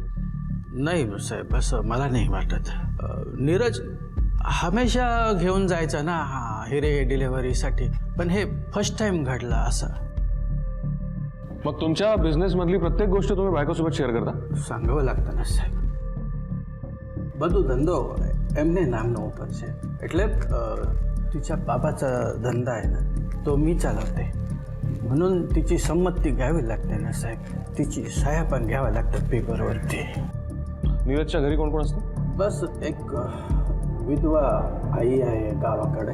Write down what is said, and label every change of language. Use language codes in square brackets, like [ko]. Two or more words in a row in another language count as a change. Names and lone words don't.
[mr] नाही साहेब, असं मला नाही वाटत. नीरज हमेशा घेऊन जायचा ना हिरे डिलिव्हरीसाठी, पण हे [en] first time [mr] घडलं असं. मग तुमच्या बिझनेस मधली प्रत्येक गोष्ट तुम्ही बायकोसोबत शेअर करता? सांगावं लागतं ना साહેબ. [gu] બધું ધંધો એમને નામનો ઉપર છે, એટલે [mr] तिच्या बाबाचा धंदा आहे ना, तो मी चालवते, म्हणून तिची संमती घ्यावी लागते ना साहेब. तिची सह्या पण घ्याव्या लागतात पेपरवरती. नीरजच्या घरी कोण कोण असतं? बस एक विधवा आई आहे गावाकडे.